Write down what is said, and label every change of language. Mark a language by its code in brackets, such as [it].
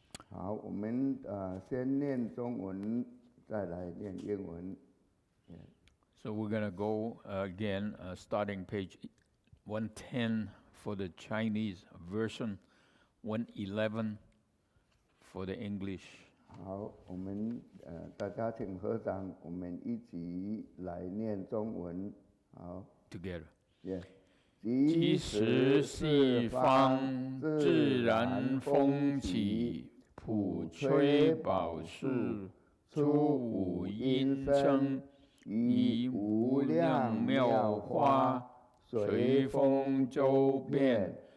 [zh] 好，我们先念中文，再来念英文。 [en] So we're going to go again, starting page 110 for the Chinese version, 111 for the English. [zh] 好，我们大家请合掌，我们一起来念中文。好 [en] Together. ，Yeah。 [zh] 即使四方自然风起，普吹宝树，出五音声，以无量妙花，随风周遍，